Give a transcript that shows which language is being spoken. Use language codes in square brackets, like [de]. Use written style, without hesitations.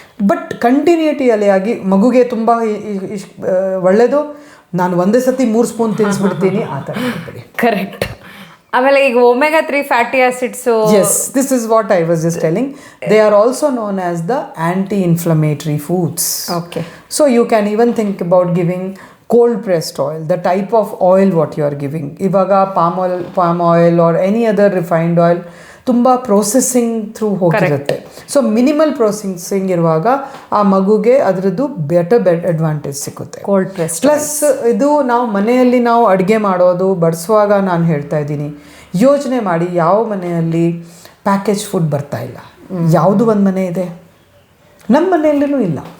[kn] But ಕಂಟಿನ್ಯೂಟಿಯಲ್ಲಿ ಆಗಿ ಮಗುಗೆ ತುಂಬ ಒಳ್ಳೆಯದು. ನಾನು ಒಂದೇ ಸತಿ 3 ಸ್ಪೂನ್ ತಿನ್ನಿಸ್ಬಿಡ್ತೀನಿ ಆ ಥರ ಬಿಡಿ. ಕರೆಕ್ಟ್. ಆಮೇಲೆ ಈಗ omega 3 fatty acids, [en] Yes, this is what I was just telling. They are also known as the anti-inflammatory foods. Okay. So you can even think about giving cold pressed oil, the type of oil what you are giving. ಇವಾಗ palm oil or any other refined oil ತುಂಬ processing through ಹೋಗಿರುತ್ತೆ. [kn] So minimal processing ಇರುವಾಗ ಆ ಮಗುಗೆ ಅದರದ್ದು better advantage ಸಿಗುತ್ತೆ. [en] cold press [kn] plus ಇದು ನಾವು ಮನೆಯಲ್ಲಿ ನಾವು ಅಡುಗೆ ಮಾಡೋದು ಬಡಿಸುವಾಗ ನಾನು ಹೇಳ್ತಾ ಇದ್ದೀನಿ, ಯೋಚನೆ ಮಾಡಿ ಯಾವ ಮನೆಯಲ್ಲಿ ಪ್ಯಾಕೇಜ್ ಫುಡ್ ಬರ್ತಾ ಇಲ್ಲ. ಯಾವುದು ಒಂದು ಮನೆ ಇದೆ, ನಮ್ಮ ಮನೆಯಲ್ಲೂ ಇಲ್ಲ.